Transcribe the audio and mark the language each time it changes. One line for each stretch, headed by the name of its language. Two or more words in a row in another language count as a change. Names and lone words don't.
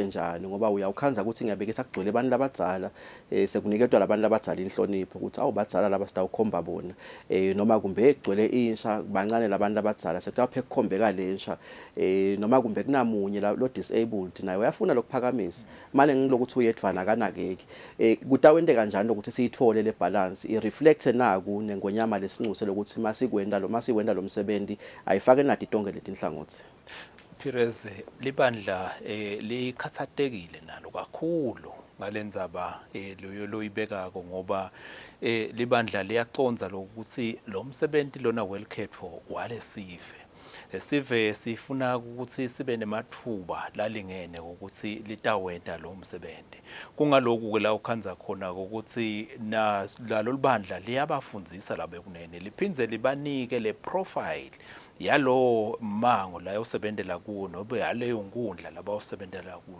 Swati: njani ngoba uyawukhanza ukuthi ngiyabeke sakugcwele abantu labadzala sekuniketwa labantu labadzala inhlonipho ukuthi awubadzala laba sitawukhomba bona noma kumbe egcwele insha bancane labantu labadzala sekutaphe kukhombeka lensha noma kumbe kunamunye lo disabled naye uyafuna lokuphakamisa manje ngilokuthi uyedvana kanakeke kutawente kanjani ukuthi siyithole le balance
English: I reflect
Swati: naku nengonyama lesinxuse lokuthi masikwenda lo msebenzi ayifake nathi tonke letinhlangothi Perez libandla likhathatekile nalo kakhulu ngalendzaba loyibekako ngoba libandla liyaconza lokuthi lo msebenzi lona
English: well cared for
Swati: walesive sive sifuna ukuthi sibe nemathuba lalingene ukuthi litawenta lo msebenzi kungaloku ke la ukhanza khona ukuthi nalo libandla liyabafundzisa labekunene liphindze libanike le profile yalo mango la yosebenzela kuwo nobe yaleyo nkundla laba osebenzela kuyo